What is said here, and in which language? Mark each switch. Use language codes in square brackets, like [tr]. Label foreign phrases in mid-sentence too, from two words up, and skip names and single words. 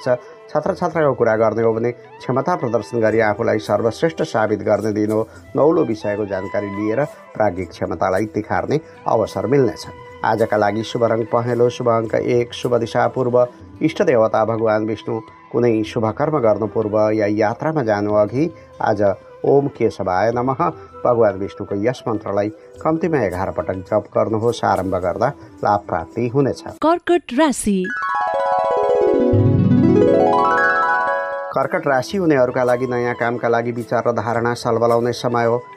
[ne] छात्र छात्राको कुरा गर्ने हो भने क्षमता प्रदर्शन गरी आफूलाई सर्वश्रेष्ठ साबित गर्ने दिन हो। नौलो विषयको जानकारी लिएर प्राज्ञिक क्षमतालाई तिखार्ने अवसर मिल्नेछ। आजका लागि शुभ रङ पहेँलो, शुभ अङ्क 1, शुभ दिशा पूर्व, इष्ट देवता भगवान विष्णु। कुनै शुभ कर्म गर्नु पूर्व या यात्रामा जानु अघि आज [sa] ओम केशवाय नमः [ne] भगवान विष्णुको यस मन्त्रलाई कम्तीमा 11 पटक जप गर्नुहोस्। आरम्भ गर्दा लाभ प्राप्ति हुनेछ। कर्कट राशि। कर्कट राशि हुनेहरूका लागि नयाँ कामका लागि विचार र धारणा सलबलाउने समय हो।